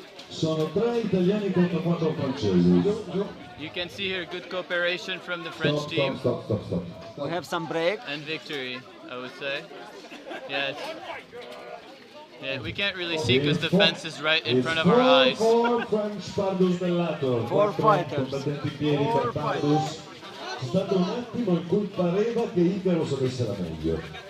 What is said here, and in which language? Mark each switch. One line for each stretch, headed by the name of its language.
Italian: Sono 3 italiani contro 4 francesi.
English: You can see here good cooperation from the French team. Stop. We have some break. And victory, I would say. Yes. Yeah, we can't really see because the fence is right in front of our eyes. 4 French Pardus Bellator. 4 fighters.
Italian: Combattenti piedi per Pardus. C'è stato un attimo in cui pareva che Icarus avesse la meglio.